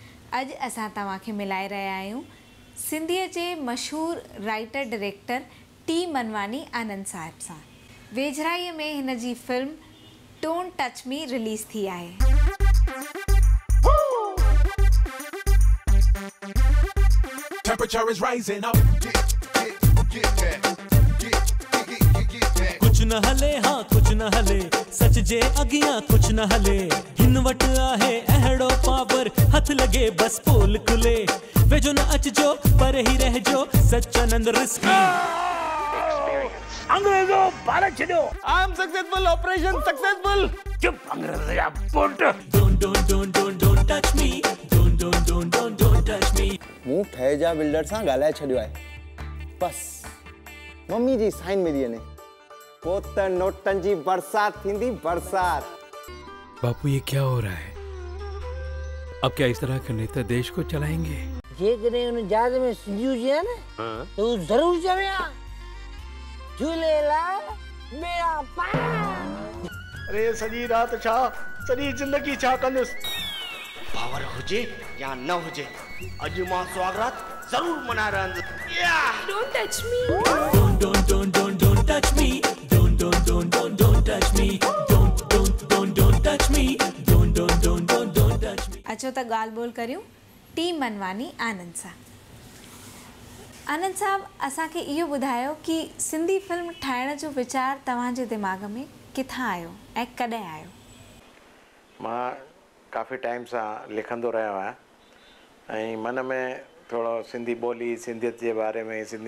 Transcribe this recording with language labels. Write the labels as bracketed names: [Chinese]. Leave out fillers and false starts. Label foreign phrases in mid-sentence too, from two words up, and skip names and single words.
[Sindhi] अॼु असां तव्हांखे मिलाए रहिया आहियूं सिंधीअ जे मशहूर राइटर डायरेक्टर टी मनवानी आनंद साहिब सां। वेझराईअ में हिन जी फिल्म डोंट टच मी रिलीज़ थी आहे। [English] Temperature is rising up. [Sindhi] कुछ न हले हाँ कुछ न हले सच जे अगियां कुछ न हले हिन वट आहे अहड़ो पावर हथ लगे बस पोल खुले वेजो न अचजो पर ही रहजो सच्चानंद रिस्की अंग्रेजों भारत छड़ो [English] I am successful, operation successful. [Sindhi] चुप अंग्रेज या पुट [English] don't touch me don't touch me [Sindhi] मूं ठहेजा बिल्डर सां ॻाल्हाए छॾियो आहे बस मम्मी जी साइन मिली वञे पोइ त नोटनि जी बरसात थींदी बरसात। [Hindi] बापू ये क्या हो रहा है? अब क्या इस तरह के नेता देश को चलाएंगे? [Sindhi] जेकॾहिं उन जहाज में सिंधी हुजे हा न त हू ज़रूर चवे हा झूलेलाल [Hindi] मेरा पार। [Sindhi] अरे सॼी रात छा सॼी जिंदगी छा कंदुसि पावर हुजे या न हुजे अॼु मां स्वागत जरूर मनाए रहंदुसि। [English] don't touch me don't touch me don't touch me don't touch me don't touch me [Sindhi] अचो त ॻाल्हि ॿोल करियूं टी मनवानी आनंद सां। आनंद साहब असांखे इहो ॿुधायो कि सिंधी फिल्म ठाहिण जो वीचार तव्हांजे दिमाग़ में किथां आयो ऐं कॾहिं आयो? मां काफ़ी टाइम सां लिखंदो रहियो आहियां ऐं मन में थोरो सिंधी ॿोली सिंधियत जे बारे में सिंधियुनि